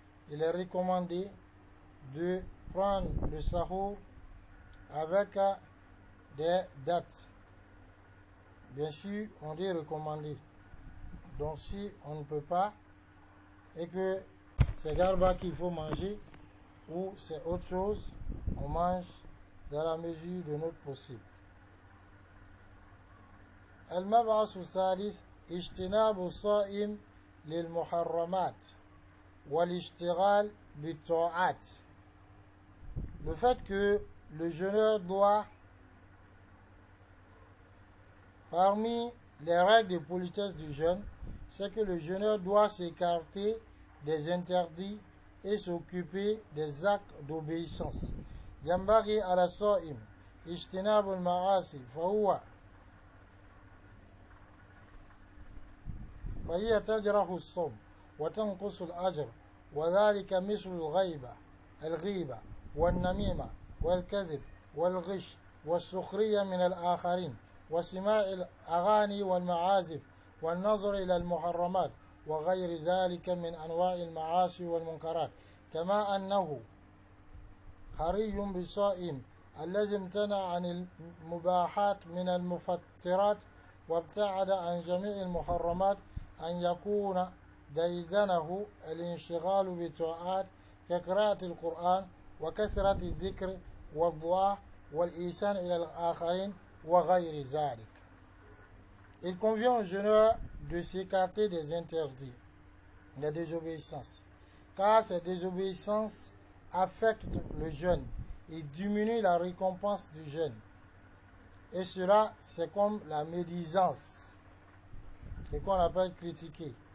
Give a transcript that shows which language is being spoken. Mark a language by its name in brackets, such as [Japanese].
[French] Il est recommandé de prendre le sahur avec des dates. Bien sûr, on dit recommandé. Donc si on ne peut pas, et que c'est garba qu'il faut manger, ou c'est autre chose, on mange dans la mesure de notre possible. [Arabic] المبعث الثالث اجتناب الصائم للمحرمات والاشتغال بالطاعات. [French] Le fait que le jeûneur doit, parmi les règles de politesse du jeûne, c'est que le jeûneur doit s'écarter des interdits et s'occuper des actes d'obéissance. [Arabic] ينبغي على الصائم اجتناب المعاصي فهي تجرح الصوم وتنقص الأجر وذلك مثل الغيبة والنميمة والكذب والغش والسخرية من الآخرين وسماع الأغاني والمعازف والنظر إلى المحرمات وغير ذلك من أنواع المعاصي والمنكرات. كما أنه حري بالصائم الذي امتنع عن المباحات من المفترات وابتعد عن جميع المحرمات أن يكون ديدنه الانشغال بالطاعات كقراءة القرآن وكثرة الذكر والدعاء والإحسان إلى الآخرين وغير ذلك. [French] Il convient au jeûneur de s'écarter des interdits, des désobéissances, car ces désobéissances affectent le jeûne et diminuent la récompense du jeûne. Et cela, c'est comme la médisance, c'est qu'on appelle critiquer.